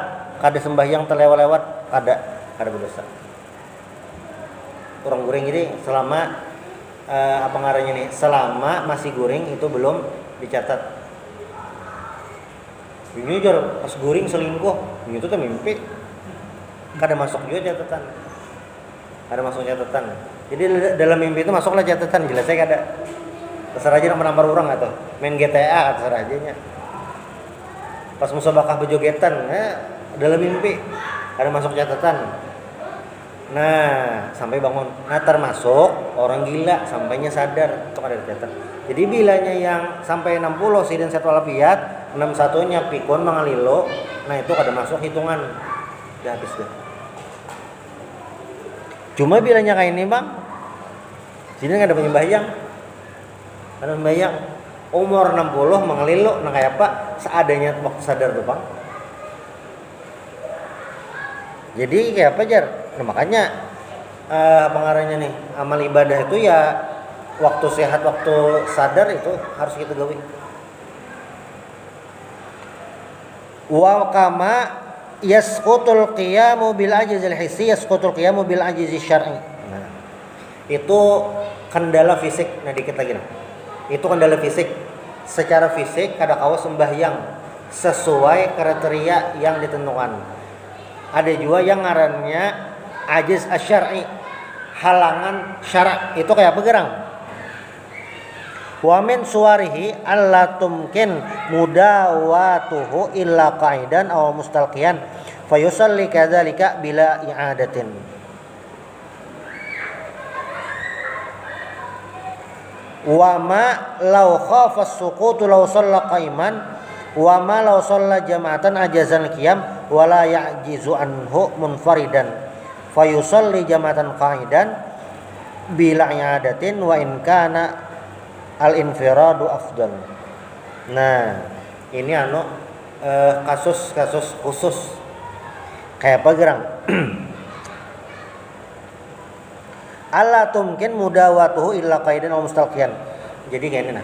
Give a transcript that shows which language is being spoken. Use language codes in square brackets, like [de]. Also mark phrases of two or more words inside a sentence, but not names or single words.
[bjn] Kada sembahyang terlewat-lewat, kada berdosa. Orang guring ini selama apa ngarannya nih, selama masih guring itu belum dicatat. Ini jar pas guring selingkuh, itu tuh mimpi. Kada masuk juga catatan. Ada masuk catatan. Jadi dalam mimpi itu masuklah catatan, jelas saya kada. Terserah aja nomor orang atau main GTA terserah aja nya. Pas musabakah bejogetan, dalam mimpi ada masuk catatan. Nah, sampai bangun. Nah, termasuk orang gila sampainya sadar, itu ada dicatat. Jadi bilanya yang sampai 60 sidin sehat walafiat, 61-nya pikun mengalilo, nah itu kada masuk hitungan. Udah habis dah. Cuma bilanya kayak ini, Bang. Sidin kada penyembahyang. Kada sembahyang. Umur 60 mengalilo, nah kayak apa? Seadanya waktu sadar tuh, Bang. Jadi kayak apa jar? Nah, makanya pengarangnya nih amal ibadah itu ya waktu sehat, waktu sadar itu harus kita gawe. [ar] وكما يسقط القيام بالعجز الحسي يسقط القيام بالعجز الشرعي. [bjn] Nah, itu kendala fisik. Nah, dikit lagi nah. Itu kendala fisik. Secara fisik kada kawa sembahyang sesuai kriteria yang ditentukan. Ada juga yang ngarannya [ar] عجز الشرعي, [bjn] halangan syarak. Itu kayak apa gerang? [ar] ومن صوره ألا تمكن مداواته إلا قاعدا أو مستلقيا فيصلي كذلك بلا إعادة. وما لو خاف السقوط لو صلى قائما وما لو صلى جماعة عجز القيام ولا يعجز عنه منفردا فيصلي جماعة قاعدا بلا إعادة وإن كان الانفراد أفضل. [bjn] Nah, ini kasus-kasus khusus. Kayak apa gerang? [ar] ألا تمكن مداواته إلا قاعدا أو مستلقيا. [bjn] Jadi kayak ini nah.